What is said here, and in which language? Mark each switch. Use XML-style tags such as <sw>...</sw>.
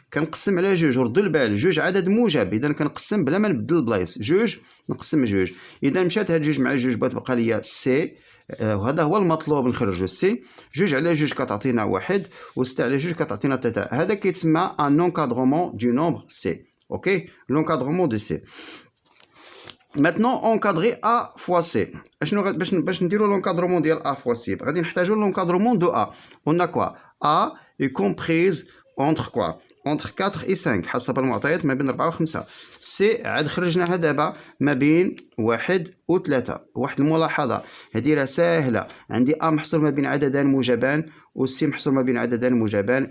<ar>كنقسم على جوج ردوا البال جوج عدد موجب. اذا كنقسم بلا ما نبدل البلايص. جوج نقسم جوج. اذا مشات هاد جوج مع جوج بتبقى ليا سي. وهذا هو المطلوب نخرجو سي. جوج على جوج كتعطينا واحد وستة على جوج كتعطينا 3. هذا كيتسمى ان انكادرومون دو نومبر سي. اوكي لونكادرومون دو سي.</ar> <fr>Maintenant encadrer A fois C.</fr> <ar>اشنو باش نديرو لونكادرومون ديال A fois C غادي نحتاجو لونكادرومون دو A.</ar> <fr>On a quoi? A est comprise entre quoi? Entre 4 et 5</fr> <ar>حسب المعطيات ما بين 4 و 5. سي عاد خرجناها دابا ما بين 1 و 3. واحد الملاحظة هذه راه ساهلة. عندي A محصور ما بين عددان موجبان و C محصور ما بين عددان موجبان.</ar>